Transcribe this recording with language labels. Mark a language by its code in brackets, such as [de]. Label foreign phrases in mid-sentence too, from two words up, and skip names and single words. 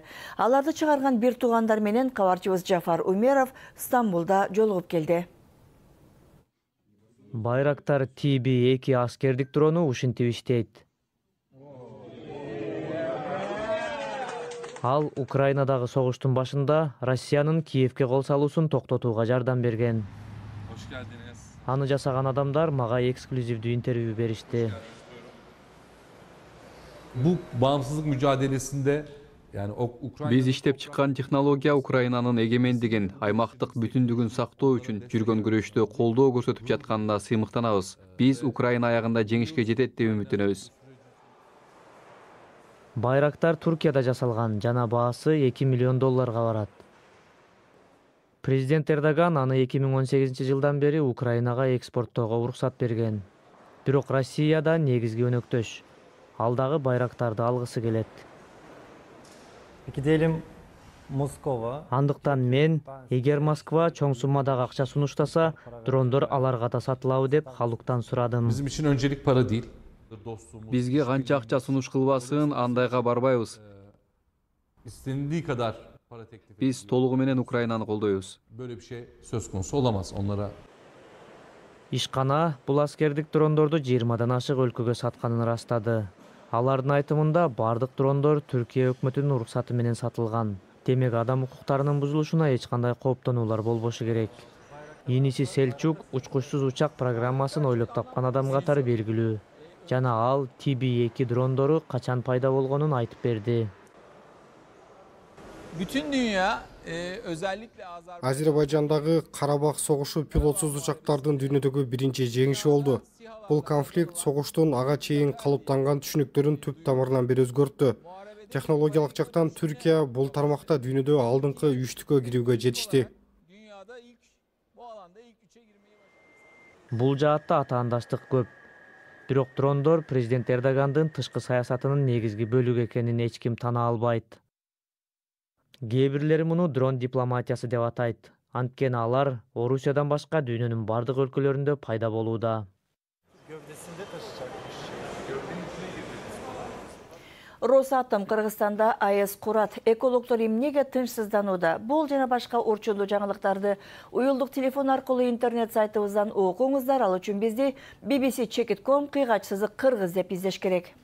[ky] Аларды чыгарган бир туугандар менен кабарчыбыз Жафар Умеров Стамбулда жолугуп келди. Байрактар TB2 аскердик дрону ушинтип иштейт. Ал Украинадагы согуштун башында Россиянын Киевге кол салуусун токтотууга жардам берген. [tr] Hoş geldiniz. [ky] Аны жасаган адамдар мага эксклюзивдүү интервью беришти. [tr] Bu bağımsızlık mücadelesinde yani Ukrayna [ky] Биз иштеп чыккан технология Украинанын эгемендигин, аймактык бүтүндүгүн сактоо үчүн жүргөн күрөштө колдоо көрсөтүп жатканына сыймыктанабыз. Биз Украина аягында жеңишке жетет деп үмүттөнөбүз. Байрактар Туркияда жасалган жана баасы $2 миллион барат. Президент Эрдоган аны 2018 жылдан бери Украинага экспорттоого уруксат берген. Бирок Россияда негизги өнөктөш. Ал дагы байрактарды алгысы келет. [tr] Gidelim Moskova. [ky] Андыктан мен, эгер Москва чоң суммадагы акча сунуштаса, дрондор аларга да сатылабы деп халыктан сурадым. [tr] bizim için öncelik para değil. Dostluğumuz [ky] Бизге канча акча сунуш кылбасын, андайга барбайбыз. [tr] istenildiği kadar para teklif [ky] Биз толугу менен Украинаны колдойбуз. [tr] böyle bir şey söz konusu olamaz onlara. [ky] Ишкана бул аскердик дрондорду 20дан ашык өлкөгө сатканын ырастады. Алардын айтымында бардык дрондор Түркия өкмөтүнүн уруксаты менен сатылган. Демек адам укуктарынын бузулушуна эч кандай кооптонуулар болбошу керек. Иниси Селчук учкучсуз учак программасын ойлоп тапкан адам катары белгилүү. Жана ал TB2 дрондору качан пайда болгонун айтып берди. [tr] Bütün dünya özellikle [ky] Azerbaycandагы Карабах согушу пилотсуз учактардын дүйнөдөгү биринчи жеңиши болду. Бул конфликт согуштун ага чейин калыптанган түшүнүктөрүн түп тамырынан бери өзгөрттү. Технологиялык жактан Түркия бул тармакта дүйнөдө алдыңкы 3-түккө кирүүгө жетишти. [tr] dünyada ilk bu alanda ilk 3'e girmeyi başardı. [ky] Бул жаатта атаандаштык көп. Бирок дрондор президент Эрдогандын тышкы саясатынын негизги бөлүгү экенин эч ким тана албайт. Кээ бирлери муну дрон дипломатиясы деп атайт. Анткени алар Орусиядан башка дүйнөнүн бардык өлкөлөрүндө пайда болууда. [tr] Gövdesinde taşıyacakmış. [ky] Росатом Кыргызстанда АЭС курат. Экологдор эмнеге тынчсызданууда? Бул жана башка орчундуу жаңылыктарды уюлдук телефон аркылуу интернет сайтыбыздан окуңуздар. Ал үчүн бизди bbc.com /кыргыз деп издеш керек.